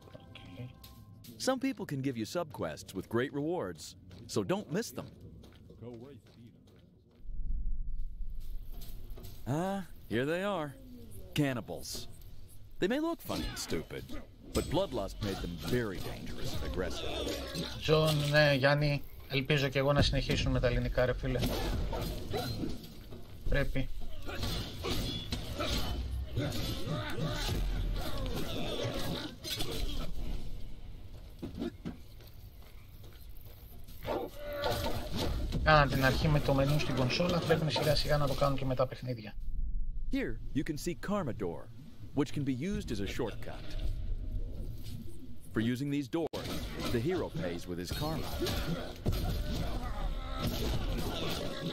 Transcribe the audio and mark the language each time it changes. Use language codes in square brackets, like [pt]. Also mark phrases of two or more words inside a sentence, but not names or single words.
[en] Some people can give you subquests with great rewards, so don't miss them. Ah, here they are. Cannibals. They may look funny and stupid, but bloodlust made them very dangerous and aggressive. John, [el] ναι, Γιάννη, ελπίζω και εγώ να συνεχίσουν με τα ελληνικά, ρε φίλε. Πρέπει. Κάναν την αρχή με το μενού στην κονσόλα, πρέπει σιγά σιγά να το κάνουν και με τα παιχνίδια. [en] Here you can see Karma Door, which can be used as a shortcut. For using these doors, the hero pays with his karma.